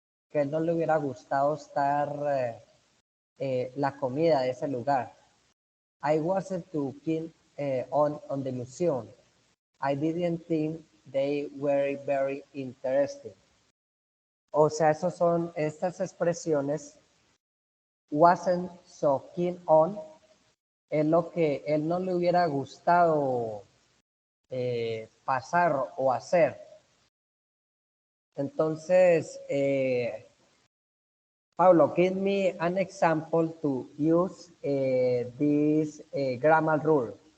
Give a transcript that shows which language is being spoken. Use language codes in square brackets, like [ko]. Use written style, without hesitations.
[es] Que él no le hubiera gustado estar la comida de ese lugar. [en] I wasn't too keen on the museum. I didn't think they were very interesting. [es] O sea, esos son estas expresiones. [en] Wasn't so keen on [es] es lo que él no le hubiera gustado pasar o hacer. [en] Entonces, Pablo, give me an example to use this grammar rule.